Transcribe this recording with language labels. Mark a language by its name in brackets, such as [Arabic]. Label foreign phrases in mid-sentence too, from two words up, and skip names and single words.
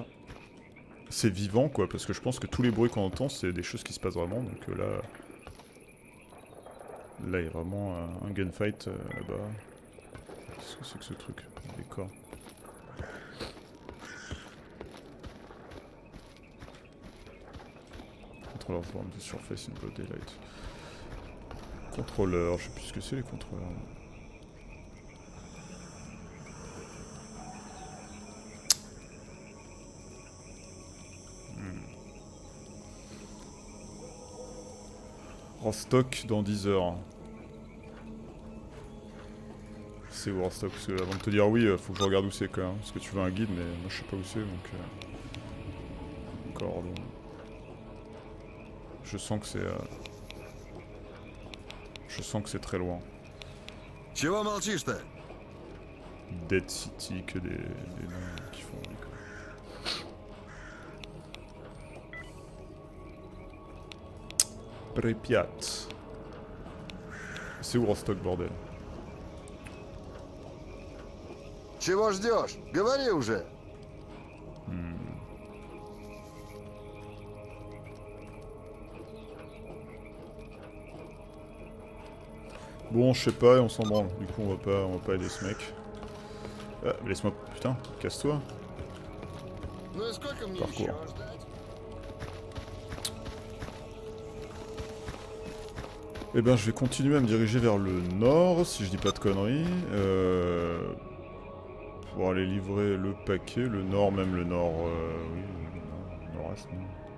[French] C'est vivant, quoi, parce que je pense que tous les bruits qu'on entend, c'est des choses qui se passent vraiment. Donc là, il y a vraiment un gunfight là-bas. Qu'est-ce que c'est que ce truc? Des corps. Contrôleur forme de surface [English] in broad daylight. [French] Contrôleur, je sais plus ce que c'est les contrôleurs. Rostock dans 10 heures. C'est où Rostock? Parce que avant de te dire oui, faut que je regarde où c'est quand même. Parce que tu veux un guide, mais moi je sais pas où c'est donc. Encore. Je sens que c'est. Je sens que c'est très loin. [Russian] Чего молчишь-то? [French] Dead City, que des noms qui font envie, quoi. Pripyat. C'est où Rostock, bordel? [Russian] Чего ждешь? Говори уже. [French] Bon, je sais pas, et on s'en branle. Du coup, on va pas aider ce mec. Ah, laisse-moi... Putain, casse-toi. [Russian] Ну и сколько мне [French] Parcours. [Russian] еще ждать? [French] Eh ben, je vais continuer à me diriger vers le nord, si je dis pas de conneries. Pour aller livrer le paquet. Le nord, même le nord... oui, le nord-est, non.